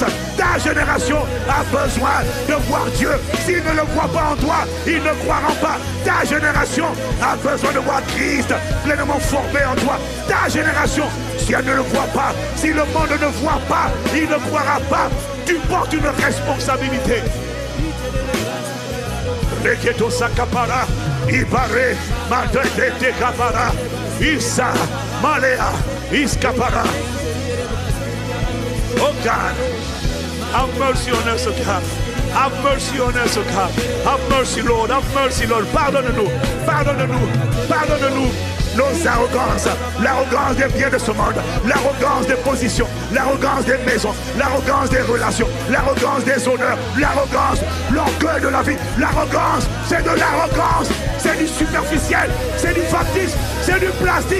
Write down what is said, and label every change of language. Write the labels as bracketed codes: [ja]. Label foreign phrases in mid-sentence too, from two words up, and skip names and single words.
[fr] Ta génération a besoin de voir Dieu. S'ils ne le voient pas en toi, ils ne croiront pas. Ta génération a besoin de voir Christ pleinement formé en toi. Ta génération, si elle ne le voit pas, si le monde ne voit pas, il ne croira pas. Tu portes une responsabilité. Reketo sakapara, ibare, madete kapara, isa, malea, iskapara. [en] Oh God, have mercy on us, oh God. Have mercy on us, oh God. Have mercy, Lord. Have mercy, Lord. [fr] Pardonne-nous. Pardonne-nous. Pardonne-nous. Nos arrogances, l'arrogance des biens de ce monde, l'arrogance des positions, l'arrogance des maisons, l'arrogance des relations, l'arrogance des honneurs, l'arrogance, l'orgueil de la vie. L'arrogance, c'est de l'arrogance, c'est du superficiel, c'est du factice, c'est du plastique.